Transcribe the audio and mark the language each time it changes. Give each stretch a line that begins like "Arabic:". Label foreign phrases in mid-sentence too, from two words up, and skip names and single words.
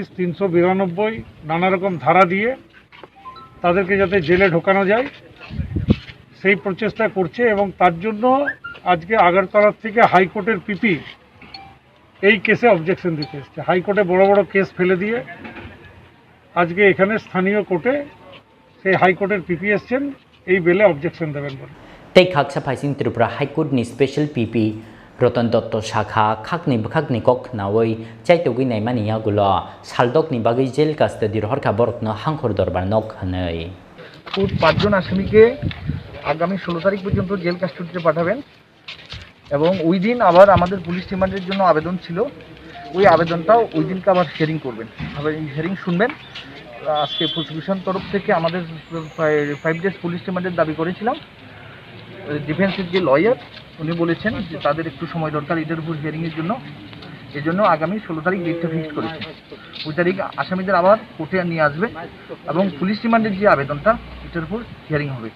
Bangla: ৩৯২ নানা রকম ধারা দিয়ে তাদেরকে যাতে জেলে ঢোকানো যায় সেই প্রচেষ্টা করছে এবং তার জন্য আজকে আগরতলা থেকে
English: High Court PP
Bangla: এই কেসে অবজেকশন দিতে এসছে হাইকোর্টে বড় বড় কেস ফেলে দিয়ে আজকে এখানে স্থানীয় কোর্টে সেই হাইকোর্টের পিপি এসছেন এই বেলে অবজেকশন দেবেন বলে
Kok Borok: tei khaksa phaising Tripura High Court ni special PP Rotan Dotto Shakha khakni bakhakni kok nawoi chaitogoi naimani yagulo saldok ni bagai
English: jail custody
Kok Borok: rohor kha borokno hangkhor dorbar nok hanai
Bangla: কোর্ট 5 জন আসামিকে আগামী 16 তারিখ পর্যন্ত
English: jail custody
Bangla: পাঠাবেন এবং ওই দিন আবার আমাদের
English: police remand
Bangla: জন্য আবেদন ছিল ওই আবেদনটাও ওই দিনকে আবার হিয়ারিং করবেন আবার এই হিয়ারিং শুনবেন আজকে প্রসিকিউশন তরফ থেকে আমাদের 5
English: days police remand
Bangla: দাবি করেছিলাম ডিফেন্সের যে লয়ার উনি বলেছেন যে তাদের একটু সময় দরকার এটার উপর হিয়ারিংয়ের জন্য এজন্য আগামী 16 তারিখ
English: date fixed
Bangla: করেছে ওই তারিখ আসামিদের আবার কোর্টে নিয়ে আসবে এবং
English: police remand
Bangla: যে আবেদনটা এটার উপর হিয়ারিং হবে